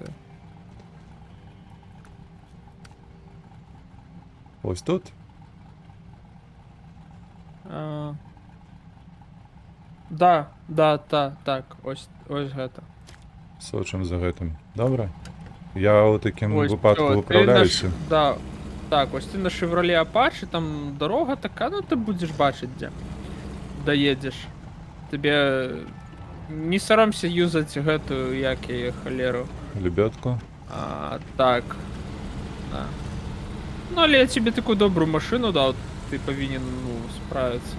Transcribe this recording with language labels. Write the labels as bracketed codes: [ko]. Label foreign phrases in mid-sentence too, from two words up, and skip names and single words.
[uk] Ось тут? [be] Да, так, ось гэта. Сочым за гэтым. Добра? Я ў такім выпадку выпраўляюся. [uk] Да, так, ось ты на Chevrolet Apache, там дорога така, [be] ты будзеш бачыць, дзе даедзеш. Тебе не саромся юзаць гэтую, як яе халеру. Лебёдку? Так. Да. Ну, але я тебе такую добрую машину даў, ты павінен, справіцца.